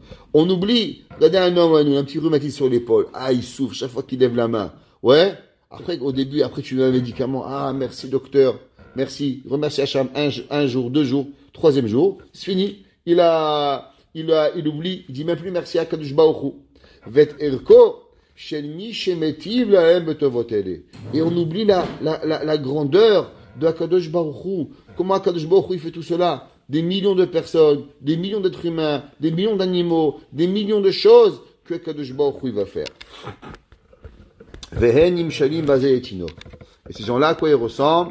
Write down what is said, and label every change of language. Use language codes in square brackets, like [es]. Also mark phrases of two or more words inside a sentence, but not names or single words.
[fr] On oublie, regardez un homme, un petit rhumatisme sur l'épaule, il souffre chaque fois qu'il lève la main. Ouais. Après, au début, après tu lui donnes un médicament, merci docteur, merci, remercie Hachem, un jour, 2 jours, 3e jour, c'est fini. Il oublie, il dit même plus merci à [he] קדוש ברוך הוא. ואת ערכו של מי שמטיב להם בטובותיו. [fr] Et on oublie la grandeur de [he] קדוש ברוך הוא. [fr] Comment [he] קדוש ברוך הוא [fr] il fait tout cela? Des millions de personnes, des millions d'êtres humains, des millions d'animaux, des millions de choses que [he] קדוש ברוך הוא [fr] il va faire. Et ces gens-là, à quoi ils ressemblent?